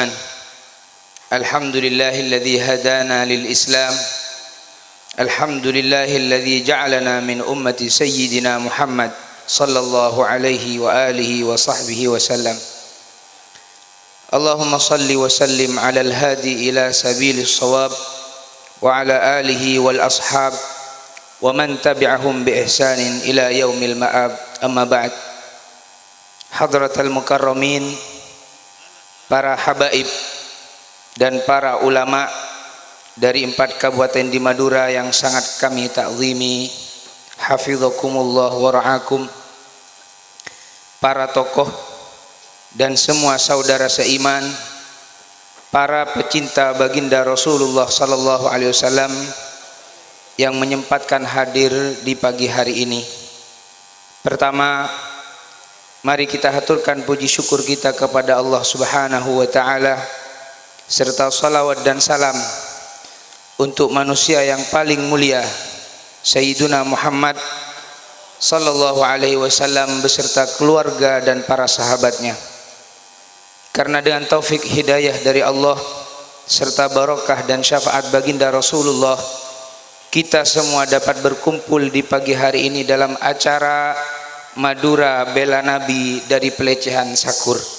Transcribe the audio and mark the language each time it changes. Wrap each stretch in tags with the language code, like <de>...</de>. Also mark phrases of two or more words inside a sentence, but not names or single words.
<ar>الحمد لله الذي هدانا للإسلام. الحمد لله الذي جعلنا من أمة سيدنا محمد صلى الله عليه وآله وصحبه وسلم. اللهم صل وسلم على الهادي إلى سبيل الصواب وعلى آله والأصحاب ومن تبعهم بإحسان إلى يوم المآب أما بعد. حضرات المكرمين,</ar> <id>para habaib dan para ulama dari 4 kabupaten di Madura yang sangat kami ta'zimi,</id> <ar>حفظكم الله ورعاكم,</ar> <id>para tokoh dan semua saudara seiman, para pecinta baginda Rasulullah</id> <ar>صلى الله عليه وسلم</ar> <id>yang menyempatkan hadir di pagi hari ini. Pertama, mari kita haturkan puji syukur kita kepada Allah</id> <ar>سبحانه وتعالى</ar> <id>serta salawat dan salam untuk manusia yang paling mulia Sayyiduna Muhammad</id> <ar>صلى الله عليه وسلم</ar> <id>beserta keluarga dan para sahabatnya. Karena dengan taufik hidayah dari Allah serta barokah dan syafaat baginda Rasulullah, kita semua dapat berkumpul di pagi hari ini dalam acara Madura Bela Nabi dari pelecehan Sakur.</id>